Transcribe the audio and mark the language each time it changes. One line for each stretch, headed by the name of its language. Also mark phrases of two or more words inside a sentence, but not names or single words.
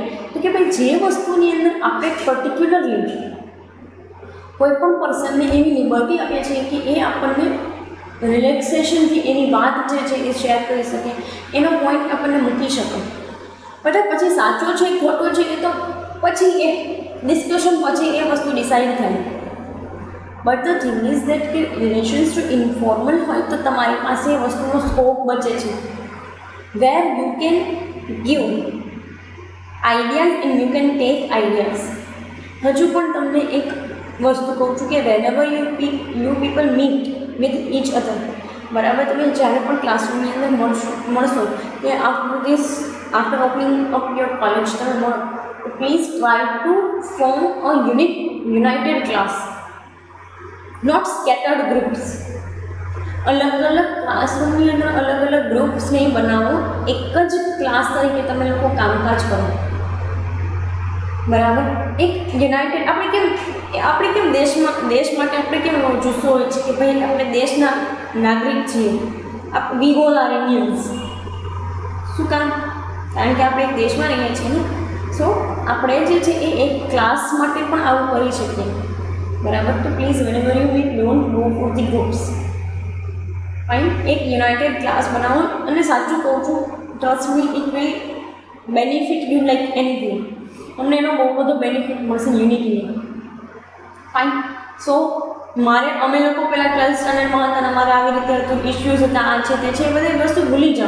Gujarati: તો કે ભાઈ જે વસ્તુની અંદર આપણે પર્ટિક્યુલરલી કોઈ પણ પર્સનને એવી લિબર્ટી આપીએ છીએ કે એ આપણને રિલેક્સેશનથી એની વાત જે છે એ શેર કરી શકે, એનો પોઈન્ટ આપણને મૂકી શકે. બટ પછી સાચો છે ખોટો છે એ તો પછી એ ડિસ્કશન પછી એ વસ્તુ ડિસાઇડ થાય.
English: but the thing is that
Gujarati: કે રિલેશન્સ જો ઇન્ફોર્મલ હોય તો તમારી પાસે એ વસ્તુનો સ્કોપ બચે છે.
English: where you can give ideas and you can take ideas.
Gujarati: હજુ પણ તમને એક વસ્તુ કહું છું કે
English: whenever you people meet with each other,
Gujarati: બરાબર, તમે જ્યારે પણ ક્લાસરૂમની અંદર મળશો કે
English: after opening up your college
Gujarati: તમે મળો,
English: please try to form a united class, not scattered groups.
Gujarati: અલગ અલગ ક્લાસરૂમની અંદર અલગ અલગ ગ્રુપ્સ નહીં બનાવો, એક જ ક્લાસ તરીકે તમે લોકો કામકાજ કરો, બરાબર. એક યુનાઇટેડ આપણે કેમ દેશ માટે આપણે કેમ જુસ્સો હોય છે કે ભાઈ આપણે દેશના નાગરિક છીએ,
English: we all are Indians.
Gujarati: શું કામ? કારણ કે આપણે એક દેશમાં રહીએ છીએ ને. સો આપણે જે છે એ એક ક્લાસ માટે પણ આવું કરી શકીએ, બરાબર.
English: તો પ્લીઝ whenever you meet, don't go for the groups.
Gujarati: ફાઇન. એક યુનાઇટેડ ક્લાસ બનાવો, અને સાચું કહું છું,
English: trust me, it will benefit you like anything.
Gujarati: તમને એનો બહુ બધો બેનિફિટ મળશે યુનિટીનો. ફાઇન. સો અમે લોકો પહેલાં 12th સ્ટાન્ડર્ડમાં હતા અને અમારે આવી રીતે હતું, ઇસ્યુઝ હતા, આ છે તે છે, એ બધી વસ્તુ ભૂલી જાઓ.